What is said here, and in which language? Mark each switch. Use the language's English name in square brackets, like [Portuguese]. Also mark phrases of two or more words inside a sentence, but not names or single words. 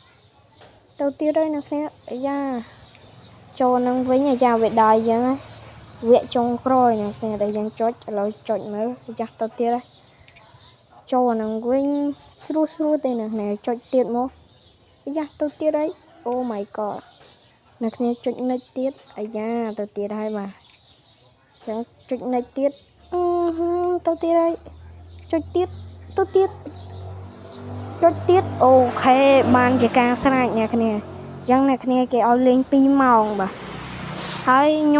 [Khmer] ទៅទៀតហើយអ្នកគ្នាអាយ៉ាចូលនឹងវិញអាយ៉ាវាដើរអញ្ចឹងវគ្គចុងក្រោយអ្នកគ្នាដែលយើងចុចឥឡូវចុចមើលចាស់ទៅទៀតហើយចូលអានឹងវិញស្រួលទេអ្នកគ្នាចុចទៀតមកយ៉ាទៅទៀតហើយ [English] Oh my god [Khmer] អ្នកគ្នាចុចនិចទៀតអាយ៉ាទៅទៀតហើយបាទ ចឹងចុចនិចទៀតទៅទៀតហើយចុចទៀតទៅទៀតចុចទៀតអូខេបានជាការស្រេចអ្នកគ្នាចឹងអ្នកគ្នាគេឲ្យលេង2ម៉ោងបាទហើយខ្ញុំ